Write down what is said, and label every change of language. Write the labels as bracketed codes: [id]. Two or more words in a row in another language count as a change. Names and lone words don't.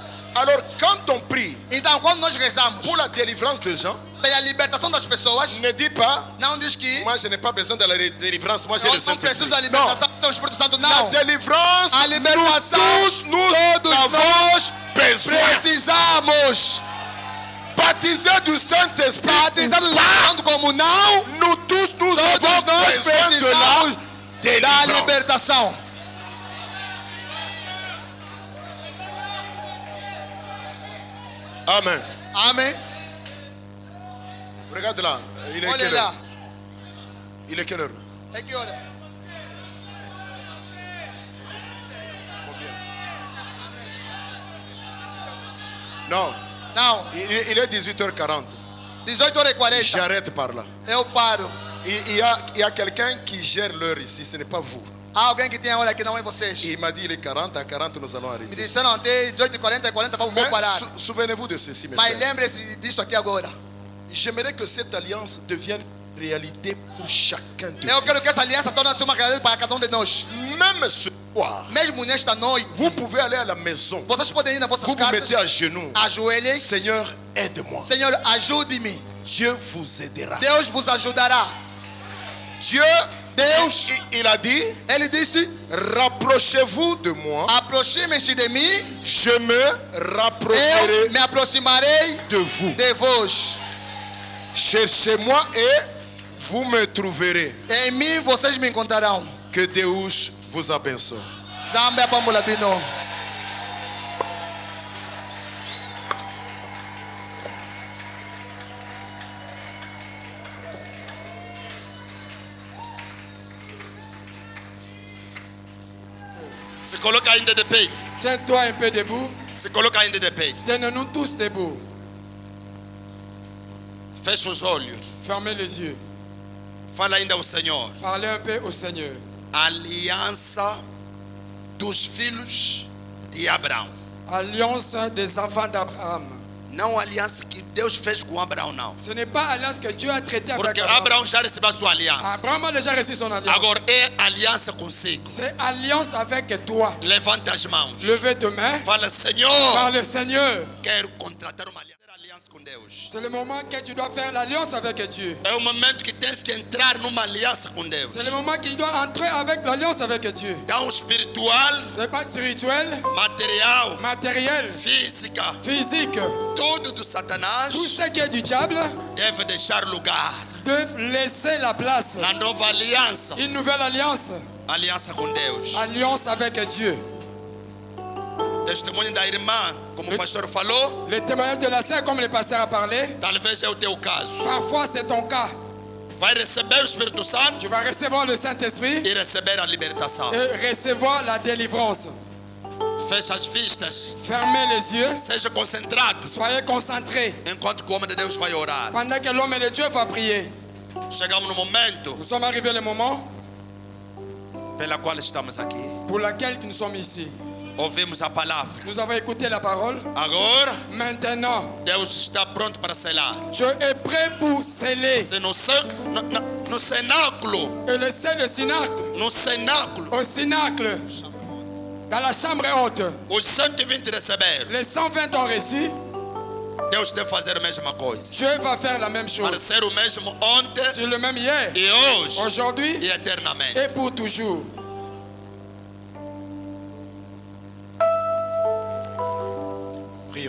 [fr] Alors quand on prie [pt] Então, quando nós rezamos [fr] pour la délivrance des gens, [pt] pela libertação das pessoas, [fr] ne dis pas, [pt] não diz que [fr] moi je n'ai pas besoin de la délivrance, moi j'ai le [pt] nós não precisamos [fr] Saint-Esprit. [pt] da [fr] Non, [pt] libertação do Espírito Santo, [fr] la [pt] não. [fr] délivrance, [pt] A libertação, [fr] nous [pt] todos [fr] avons [pt] nós [fr] besoin. [pt] precisamos. [fr] Baptisés du Saint-Esprit, [pt] Batizados do Espírito Santo como não, [fr] nous tous nous avons [pt] todos nós [fr] besoin de [pt] precisamos [fr] la [pt] da [fr] délivrance. [pt] libertação. [fr] Amen. [pt] Amém. [fr] Regarde là, il est [pt] Olha [fr] quelle [pt] lá. [fr] heure? Il est quelle heure? [pt] É que hora? [fr] Non, [pt] Não, [fr] il est 18h40. [pt] 18h40. [fr] J'arrête par là. [pt] Eu paro. [fr] Il y a quelqu'un qui gère l'heure ici, ce n'est pas vous. [pt] Há alguém que tem a hora que não é vocês. [fr] Il m'a dit il est 40, à 40 nous allons [pt] Me [fr] arrêter. [pt] disseram até 18h40 e 40 vamos [fr] Mais [pt] parar. [fr] souvenez-vous de ceci, mes [pt] Mas [fr] frères. [pt] lembre-se disso aqui agora. [fr] J'aimerais que cette alliance devienne réalité pour chacun de [pt] Eu [fr] vous. [pt] quero que essa aliança torne-se uma realidade para cada um de nós. [fr] Même ce soir, [pt] Mesmo nesta noite, [fr] vous pouvez aller à la maison. [pt] vocês podem ir nas vossas [fr] Vous vous [pt] casas, [fr] mettez à genoux. [pt] ajoelhem. [fr] Seigneur, aide-moi. [pt] Senhor, ajude-me. [fr] Dieu vous aidera. [pt] Deus vos ajudará. [fr] Dieu, [pt] Deus, [fr] il a dit, [pt] ele disse: [fr] rapprochez-vous de moi, [pt] aproximem-se de mim, [fr] je me rapprocherai [pt] eu me aproximarei [fr] de vous. [pt] de vós. [fr] Cherchez-moi et vous me trouverez. [pt] Em mim vocês me encontrarão. Que Deus vous abençoe. [ln] Zambe apambola bino. [pt] Se coloca ainda de pé. [fr] Tiens-toi un peu debout. [pt] Se coloca ainda de pé. [fr] Tenons-nous tous debout. [pt] Feche os olhos. [fr] Fermez les yeux. [pt] Fala ainda ao Senhor. [fr] Parlez un peu au Seigneur. [pt] Aliança dos filhos de Abraão. [fr] Alliance des enfants d'Abraham. [pt] Não a aliança que Deus fez com Abraão, não. [fr] Ce n'est pas alliance que Dieu a traité avec [pt] Porque [fr] Abraham. [pt] Abraão já recebeu a sua aliança. [fr] Abraham a déjà reçu son alliance. [pt] Agora é aliança consigo. [fr] C'est alliance avec toi. [pt] Levanta as mãos. [fr] Levez tes mains. [pt] Fala, Senhor, [fr] Par le Seigneur. [pt] quero contratar uma aliança com Deus. [fr] C'est le moment que tu dois faire l'alliance avec Dieu. [pt] É o momento que tens que entrar numa aliança com Deus. [fr] C'est le moment qu'il doit entrer avec l'alliance avec Dieu. [pt] Então espiritual, [fr] C'est pas spirituel, [pt] material, [fr] matériel, [pt] física, [fr] physique. [pt] tudo do Satanás [fr] Tout ce qui est du diable [pt] deve deixar lugar [fr] doit laisser la place. [pt] na nova aliança. [fr] Une nouvelle alliance. [pt] Aliança com Deus. [fr] Alliance avec Dieu. [pt] Testemunho da irmã, como o pastor falou, [fr] Le témoignage de la sœur, comme le pasteur a parlé, [pt] talvez é o teu caso. [fr] parfois c'est ton cas. [pt] Vai receber o Espírito Santo [fr] Tu vas recevoir le Saint-Esprit [pt] e receber a libertação. [fr] et recevoir la délivrance. [pt] Feche as vistas, [fr] Fermez les yeux, [pt] seja concentrado, [fr] soyez concentrés. [pt] enquanto que o homem de Deus vai orar. [fr] Pendant que l'homme et de Dieu va prier. [pt] Chegamos no momento [fr] Nous sommes arrivés le moment [pt] pela qual estamos aqui. [fr] pour lequel nous sommes ici. [pt] Ouvimos a palavra. [fr] Nous avons écouté la parole. [pt] Agora, [fr] Maintenant, [pt] Deus está pronto para selar. [fr] Dieu est prêt pour sceller. [pt] Se no cenáculo, [fr] Et le sel, le cinacle, [pt] no cenáculo, [fr] au cinacle, dans la chambre haute, [pt] os 120 receberam. [fr] les 120 ont reçu. [pt] Deus deve fazer a mesma coisa. [fr] Dieu va faire la même [pt] Para [fr] chose. [pt] ser o mesmo ontem [fr] C'est le même hier, [pt] e hoje [fr] aujourd'hui [pt] e eternamente. [fr] et pour toujours. Prions.